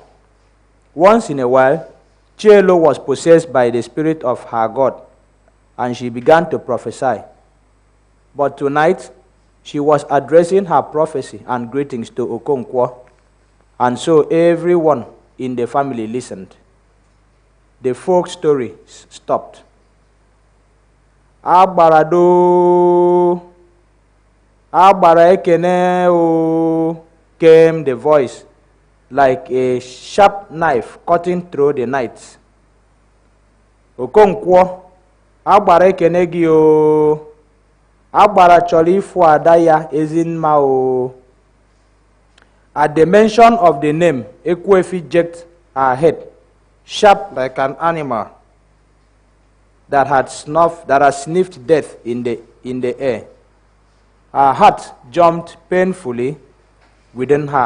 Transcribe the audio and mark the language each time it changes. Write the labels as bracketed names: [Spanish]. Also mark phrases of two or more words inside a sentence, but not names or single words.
[English] Once in a while, Chielo was possessed by the spirit of her god, and she began to prophesy. But tonight, she was addressing her prophecy and greetings to Okonkwo, and so everyone in the family listened. The folk story stopped. [Igbo] Abarado, Abara ekene o, [English] came the voice, like a sharp knife cutting through the night. [Igbo] Okonkwo, Abara ekene gi o, Abara chọrọ ịfụ ada ya Ezinma o. [English] At the mention of the name, Ekwefi jerked her head, sharp like an animal that had sniffed death in the air. Her heart jumped painfully within her.